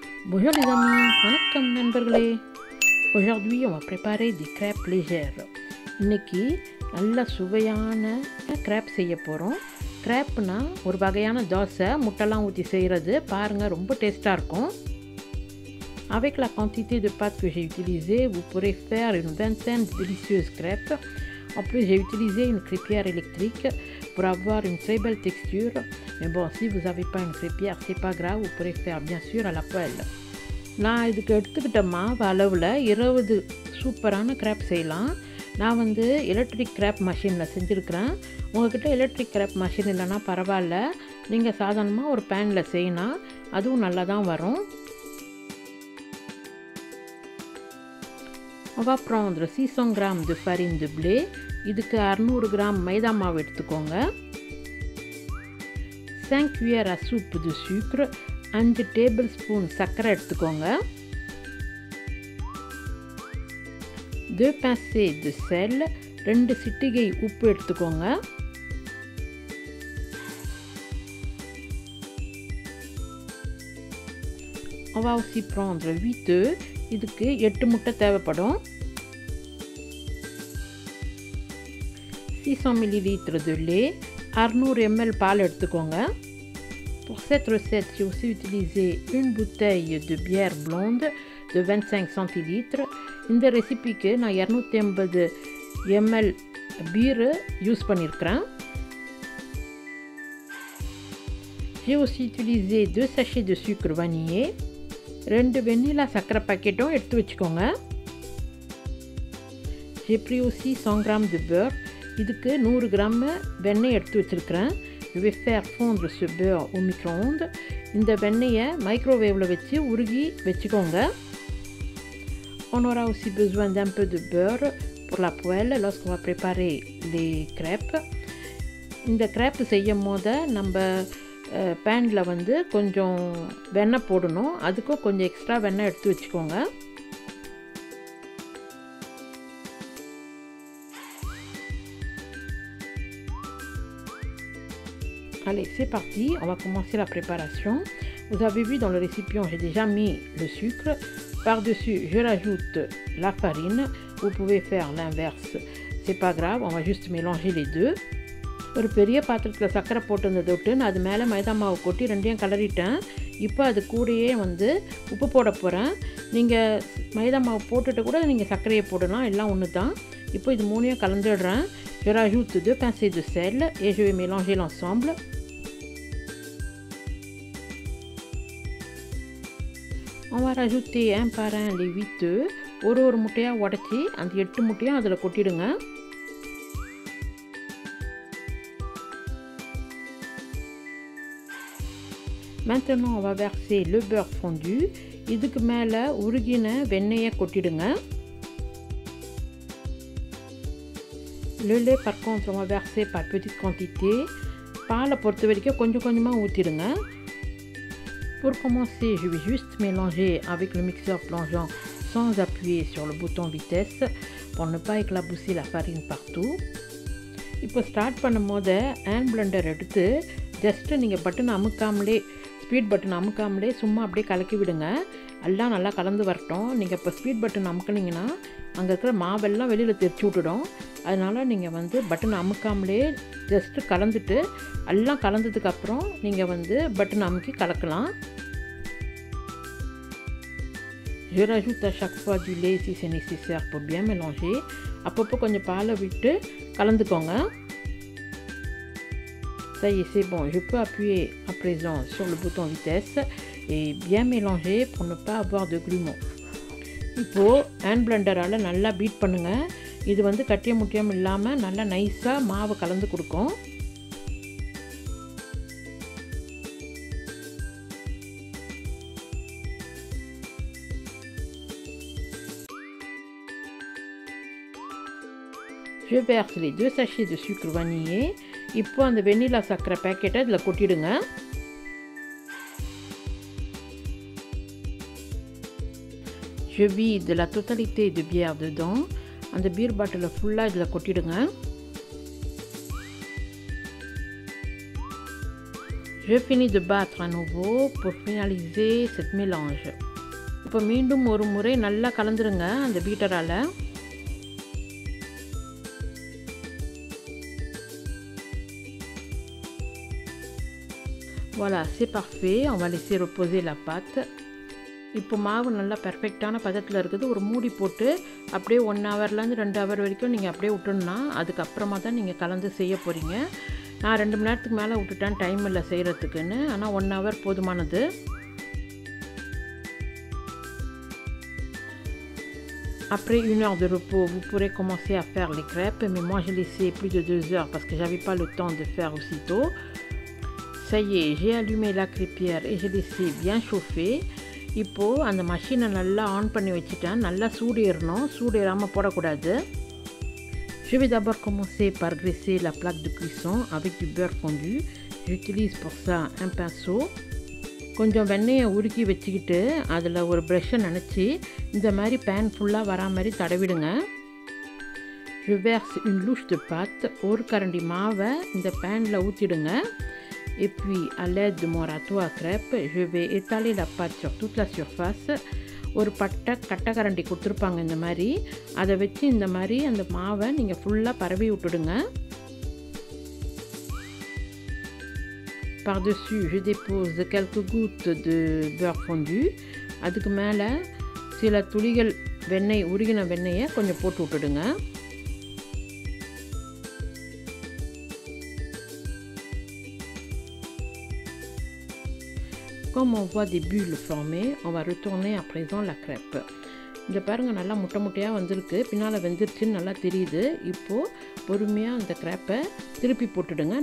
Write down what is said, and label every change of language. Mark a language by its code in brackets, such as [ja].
[fr] Bonjour les amis, [ta] வணக்கம் நண்பர்களே. [fr] Aujourd'hui on va préparer des crêpes légères. [ta] இன்னைக்கு நல்ல சுவையான crêpes செய்ய போறோம். crêpesனா ஒரு வகையான தோசை முட்டைலாம் ஊத்தி செய்யறது. பாருங்க ரொம்ப டேஸ்டா இருக்கும். [fr] Avec la quantité de pâte que j'ai utilisée, vous pourrez faire une vingtaine de délicieuses crêpes. En plus, j'ai utilisé une crêpière électrique pour avoir une très belle texture. Mais bon, si vous n'avez pas une crêpière, c'est pas grave, vous pourrez faire bien sûr à la poêle. [ta] நான் இதுக்கு எடுத்துக்கிட்ட மாவு அளவில் 20 சூப்பரான grape செய்யலாம். நான் electric grape மிஷினில் செஞ்சுருக்கிறேன். உங்கள்கிட்ட எலக்ட்ரிக் கிரேப் மிஷின் இல்லைன்னா பரவாயில்ல, நீங்கள் சாதாரணமாக ஒரு பேனில் செய்யலாம், அதுவும் நல்லா தான் வரும். [fr] On va prendre 600 g de farine de blé. [ta] இதுக்கு 600 g மைதா மாவு எடுத்துக்கோங்க. [fr] 5 cuillères à soupe de sucre, [ta] 5 tablespoons சர்க்கரை எடுத்துக்கோங்க. [fr] 2 pincées de sel, [ta] 2 சிட்டிகை உப்பு எடுத்துக்கோங்க. [fr] On va aussi prendre 8 œufs. [ta] இதுக்கு 8 முட்டை தேவைப்படும். [fr] 600 ml de lait, [ta] 600 ml பால் எடுத்துக்கோங்க. [fr] Pour cette recette, j'ai aussi utilisé une bouteille de bière blonde de 25 centilitres. [ta] இந்த ரெசிபிக்கு நான் 250 ml பீர் யூஸ் பண்ணியிருக்கிறேன். [fr] J'ai aussi utilisé 2 sachets de sucre vanillé. [ta] 2 வெண்ணிலா சர்க்கரை பாக்கெட்டும் எடுத்து வச்சுக்கோங்க. [fr] J'ai pris aussi 100 g de beurre. [ta] இதுக்கு 100 g வெண்ணெய் எடுத்து வச்சுருக்கிறேன். [fr] Je vais faire fondre ce beurre au micro-ondes. [ta] இந்த வெண்ணெயை மைக்ரோவேவில் வச்சு உருகி வச்சுக்கோங்க. [fr] On aura aussi besoin d'un peu de beurre pour la poêle lorsqu'on va préparer les crêpes. [ta] இந்த crêpe செய்யும் போது நம்ம பேனில் கொஞ்சம் வெண்ணெய் போடணும். அதுக்கும் கொஞ்சம் எக்ஸ்ட்ரா வெண்ணெய் எடுத்து வச்சுக்கோங்க. [fr] Allez, c'est parti, on va commencer la préparation. Vous avez vu dans le récipient, j'ai déjà mis le sucre. Par-dessus, je rajoute la farine. Vous pouvez faire l'inverse, c'est pas grave, on va juste mélanger les deux. [ta] ஒரு பெரிய பாத்திரத்தில் சர்க்கரை போட்டுருந்ததை விட்டு நான் அது மேலே மைதா மாவு கொட்டி ரெண்டையும் கலரிட்டேன். இப்போ அது கூடயே உப்பு போட போகிறேன். நீங்கள் மைதா மாவு போட்டுட்டு கூட நீங்கள் சர்க்கரையை போடலாம், எல்லாம் ஒன்று தான். இப்போ இது மூணையும் கலந்துடுறேன். [fr] Je rajoute 2 pincées de sel et je vais mélanger l'ensemble. On va rajouter un par un les 8 œufs. [ta] ஒரு முட்டையாக உடச்சி அந்த 8 முட்டையும் அதில் கொட்டிடுங்க. [fr] Maintenant, on va verser le beurre fondu. [ta] இதுக்கு மேலே உருகின வெண்ணெயை கொட்டிடுங்க. [fr] Le lait, par contre, on va verser par petite quantité. [ta] பாலை பொறுத்த வரைக்கும் கொஞ்சம் கொஞ்சமாக ஊற்றிடுங்க. [fr] Pour commencer, je vais juste mélanger avec le mixeur plongeant sans appuyer sur le bouton vitesse pour ne pas éclabousser la farine partout. [ta] இப்போ start பண்ணும் போது hand Blender எடுத்து ஜஸ்ட்டு நீங்கள் பட்டன் அமுக்காமலே, ஸ்பீட் பட்டன் அமுக்காமலே சும்மா அப்படியே கலக்கி விடுங்க. எல்லாம் நல்லா கலந்து வரட்டும். நீங்கள் இப்போ ஸ்பீட் பட்டன் அமுக்கினீங்கன்னா அங்கே இருக்கிற மாவெல்லாம் வெளியில் தெரிச்சு விட்டுடும். அதனால் நீங்கள் பட்டன் அமுக்காமலே ஜஸ்ட்டு கலந்துட்டு எல்லாம் கலந்ததுக்கப்புறம் நீங்கள் பட்டன் அமுக்கி கலக்கலாம். [fr] Je rajoute à chaque fois du lait si c'est nécessaire pour bien mélanger. [ta] அப்பப்போ கொஞ்சம் பாலை விட்டு கலந்துக்கோங்க. [fr] Ça y est, c'est bon. Je peux appuyer à présent sur le bouton vitesse et bien mélanger pour ne pas avoir de grumeaux. [ta] இப்போது hand பிளெண்டரால் நல்லா beat பண்ணுங்கள். இது கட்டிய முட்டியம் இல்லாமல் நல்லா நைஸாக மாவு கலந்து கொடுக்கும். [fr] Je verse les 2 sachets de sucre vanillé. [ta] இப்போ அந்த வெண்ணிலா சர்க்கரை பேக்கெட்டை இதில் கொட்டிடுங்க. [fr] Je vide la totalité de bière dedans. [ta] அந்த பீர் பாட்டிலை ஃபுல்லாக இதில் கொட்டிடுங்க. [fr] Je finis de battre à nouveau pour finaliser cette mélange. [ta] இப்போ மீண்டும் ஒரு முறை நல்லா கலந்துருங்க அந்த பீட்டரால். [fr] Voilà, c'est parfait. On va laisser reposer la pâte. [ta] இப்போ மாவு நல்லா பெர்ஃபெக்டான பதத்தில் இருக்குது. ஒரு மூடி போட்டு அப்படியே 1 ஹவர்லேருந்து 2 ஹவர் வரைக்கும் நீங்கள் அப்படியே விட்டுணுன்னா அதுக்கப்புறமா தான் நீங்கள் கலந்து செய்ய போகிறீங்க. நான் 2 மணி நேரத்துக்கு மேலே விட்டுட்டேன், டைம் இல்லை செய்கிறதுக்குன்னு. ஆனால் 1 ஹவர் போதுமானது. [fr] Après 1 heure de repos, vous pourrez commencer à faire les crêpes. Mais moi, j'ai laissé plus de 2 heures parce que j'avais pas le temps de faire aussitôt. Ça y est, j'ai allumé la crêpière et j'ai laissé bien chauffer. [ta] இப்போது அந்த மஷினை நல்லா on பண்ணி வச்சுட்டேன். நல்லா சூடேறணும், சூடேறாமல் போடக்கூடாது. [fr] Je vais d'abord commencer par graisser la plaque de cuisson avec du beurre fondu. J'utilise pour ça un pinceau. [ta] கொஞ்சம் வெண்ணெயை உருக்கி வச்சுக்கிட்டு அதில் ஒரு ப்ரெஷ்ஷை நினச்சி இந்த மாதிரி பேன் ஃபுல்லாக வரா மாதிரி தடவிடுங்க. [fr] Je verse une louche de pâte. [ta] ஒரு கரண்டி மாவை இந்த பேனில் ஊற்றிடுங்க. [fr] Et puis à l'aide de mon râteau à crêpes, je vais étaler la pâte sur toute la surface. [ta] ஒரு கட்டை கரண்டி கொடுத்துருப்பாங்க இந்த மாதிரி. அதை வச்சு இந்த மாதிரி அந்த மாவை நீங்கள் ஃபுல்லாக பரவி விட்டுடுங்க. [fr] Par-dessus, je dépose quelques gouttes de beurre fondu. [ta] அதுக்கு மேலே சில துளிகள் வெண்ணெய், உருகின வெண்ணெயை கொஞ்சம் போட்டு விட்டுடுங்க. [fr] Comme on voit des bulles formées, on va retourner à présent la crêpe. [ta] இந்த பாருங்கள் நல்லா முட்டை முட்டையாக வந்திருக்கு, பின்னால் வெந்துருச்சுன்னு நல்லா தெரியுது. இப்போது பொறுமையாக அந்த crêpe திருப்பி போட்டுடுங்க.